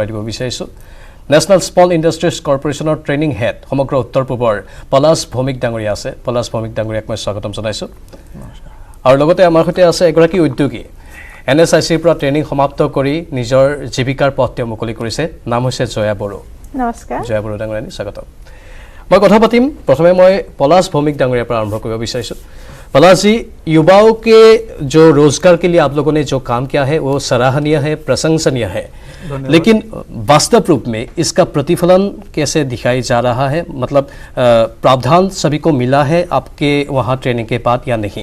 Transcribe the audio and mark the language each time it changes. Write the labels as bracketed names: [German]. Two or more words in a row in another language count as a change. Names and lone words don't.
[Assamese] দিব বিচাৰিছোঁ নেশ্যনেল স্মল ইণ্ডাষ্ট্ৰিজ কৰ্পোৰেশ্যনৰ [English] training head [Assamese] সমগ্ৰ উত্তৰ পূবৰ পলাশ ভৌমিক ডাঙৰীয়া আছে পলাশ ভৌমিক ডাঙৰীয়াক মই স্বাগতম জনাইছোঁ আৰু লগতে আমাৰ সৈতে আছে এগৰাকী উদ্যোগী NSICৰ পৰা ট্ৰেইনিং সমাপ্ত কৰি নিজৰ জীৱিকাৰ পথ তেওঁ মুকলি কৰিছে নাম হৈছে জয়া বড়ো নমস্কাৰ জয়া বড়ো ডাঙৰীয়ানী স্বাগতম মই কথা পাতিম প্ৰথমে মই পলাশ ভৌমিক ডাঙৰীয়াৰ পৰা আৰম্ভ কৰিব বিচাৰিছোঁ [Hindi] पलाश जी युवाओं के जो रोजगार के लिए आप लोगों ने जो काम किया है वो सराहनीय है प्रशंसनीय है लेकिन वास्तव रूप में इसका प्रतिफलन कैसे दिखाई जा रहा है मतलब प्रावधान सभी को मिला है आपके वहाँ ट्रेनिंग के बाद या नहीं